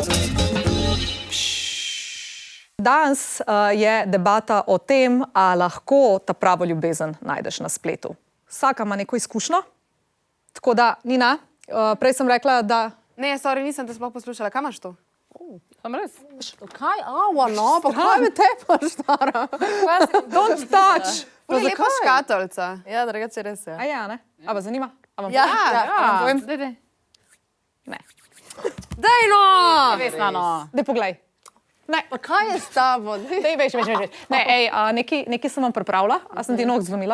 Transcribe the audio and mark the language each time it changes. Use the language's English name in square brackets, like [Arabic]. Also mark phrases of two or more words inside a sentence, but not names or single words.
[Slovenian] Danes je debata o tem, a lahko ta pravo ljubezen najdeš na spletu. Vsaka ima neko izkušnjo, tako da, Nina, prej sem rekla, da... Ne, sorry, nisem te sploh poslušala. Kaj imaš to? Sem res? Kaj? Ava, no, pa kaj me tepaš, stara? [English] Don't touch! [Slovenian] To je lepa škatolca. Ja, drugače res je. A ja, ne? A vas zanima? A vam Ja, povem? Daj. Ne. Daj no! Vesna, no. Daj poglej. Ne, Pa kaj je s tabo? daj, veš. Ne, ej, nekaj sem vam pripravila, a sem ti nog zvonila?